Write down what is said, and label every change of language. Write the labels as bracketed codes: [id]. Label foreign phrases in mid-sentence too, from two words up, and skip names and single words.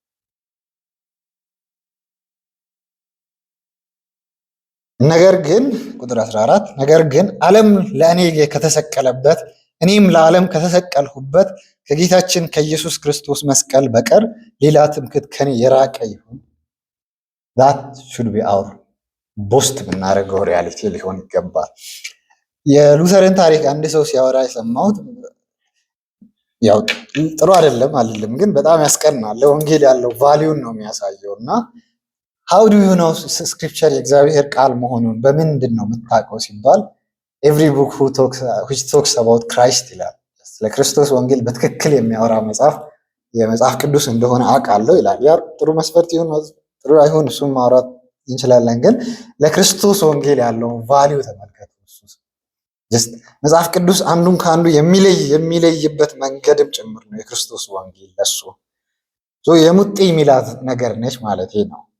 [am] ነገር ግን ቁጥር 14 ነገር ግን ዓለም ለእኔ ከተሰቀለበት እኔም ለዓለም ከተሰቀልሁበት ከጌታችን ከኢየሱስ ክርስቶስ መስቀል በቀር ሌላ ትምክህት ከኔ የራቀ ይሁን። [en] that should be our [am] ቦስት የምናደርገው ሪያሊቲ ሊሆን ይገባል። የሉተርን ታሪክ አንድ ሰው ሲያወራ የሰማሁት ያው ጥሩ አይደለም አልልም፣ ግን በጣም ያስቀናል። ለወንጌል ያለው ቫሊዩን ነው የሚያሳየው። እና [en] how do you know [am] ስክሪፕቸር የእግዚአብሔር ቃል መሆኑን በምንድን ነው የምታውቀው ሲባል [en] every book which talks about Christ [am] ይላል። ስለ ክርስቶስ ወንጌል በትክክል የሚያወራ መጽሐፍ የመጽሐፍ ቅዱስ እንደሆነ አውቃለሁ ይላል። ያ ጥሩ መስፈርት ይሁን ጥሩ አይሁን እሱን ማውራት እንችላለን፣ ግን ለክርስቶስ ወንጌል ያለውን ቫሊዩ ተመልከቱ። መጽሐፍ ቅዱስ አንዱን ከአንዱ የሚለይበት መንገድም ጭምር ነው የክርስቶስ ወንጌል። ለሱ የሙጤ የሚላት ነገር ነች ማለት ነው።